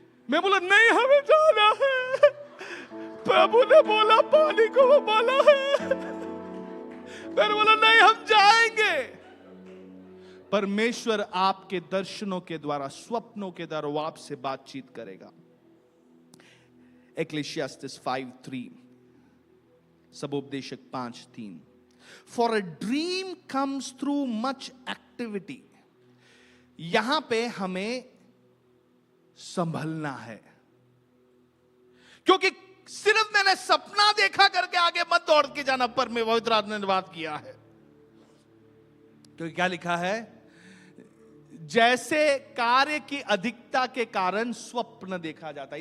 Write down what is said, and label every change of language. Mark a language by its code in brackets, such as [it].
[hi] मैं बोला नहीं, हमें जाना है। प्रभु ने बोला पानी को उबाला है। मैंने बोला नहीं, हम जाएंगे। परमेश्वर आपके दर्शनों के द्वारा, स्वप्नों के द्वारा वो आपसे बातचीत करेगा। [en] Ecclesiastes 5:3, सबोपदेशक 5:3, For a dream comes through much activity. [hi] यहां पे हमें संभलना है, क्योंकि सिर्फ मैंने सपना देखा करके आगे मत दौड़ के जाना, पर मैं पवित्र आत्मा ने बात किया है। क्योंकि क्या लिखा है, जैसे कार्य की अधिकता के कारण स्वप्न देखा जाता है।